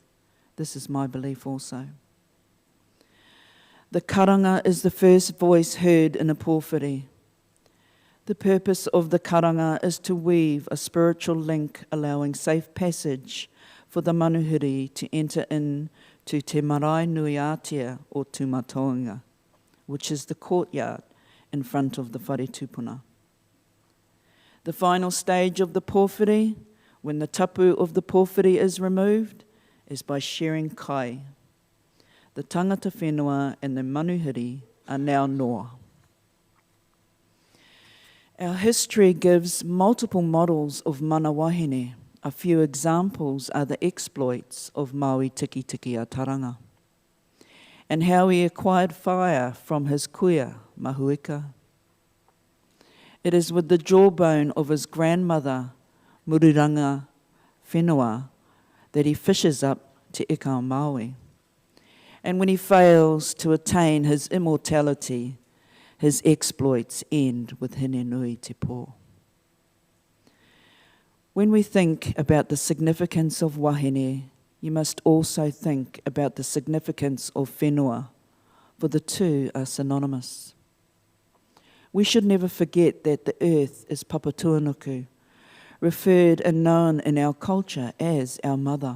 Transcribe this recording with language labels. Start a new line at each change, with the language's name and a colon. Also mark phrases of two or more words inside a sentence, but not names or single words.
English: This is my belief also. The karanga is the first voice heard in a pōwhiri. The purpose of the karanga is to weave a spiritual link allowing safe passage for the manuhiri to enter into
Māori: te marae nui atia
English: or tūmatoanga, which is the courtyard in front of the
Māori: whare tupuna.
English: The final stage of the pōwhiri, when the tapu of the pōwhiri is removed, is by sharing kai. The
Māori: tangata whenua
English: and the manuhiri are now noa. Our history gives multiple models of
Māori: mana wahine.
English: A few examples are the exploits of Maui Tiki Tiki a Taranga, and how he acquired fire from his kuia, Mahuika. It is with the jawbone of his grandmother, Muriranga Whenua, that he fishes up te ika Maui. And when he fails to attain his immortality, his exploits end with hine nui te pō. When we think about the significance of wahine, you must also think about the significance of whenua, for the two are synonymous. We should never forget that the earth is Papatuanuku, referred and known in our culture as our mother.